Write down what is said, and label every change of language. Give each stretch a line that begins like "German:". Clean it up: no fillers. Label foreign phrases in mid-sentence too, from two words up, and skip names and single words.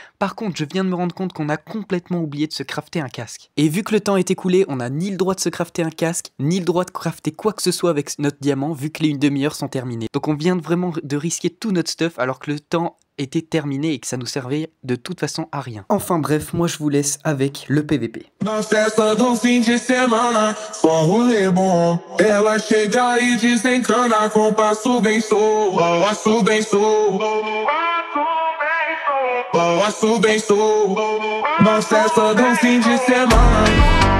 French: Par contre, je viens de me rendre compte qu'on a complètement oublié de se crafter un casque. Et vu que le temps est écoulé, on n'a ni le droit de se crafter un casque, ni le droit de crafter quoi que ce soit avec notre diamant vu que les 1 demi-heure sont terminées. Donc on vient vraiment de risquer tout notre stuff alors que le temps était terminé et que ça nous servait de toute façon à rien. Enfin bref, moi je vous laisse avec le PVP.
Portuguese: Na festa do fim de semana, só rolê bom. Ela chega e desencana com passo bem solto, passo bem solto, passo bem solto. Na festa do fim de semana.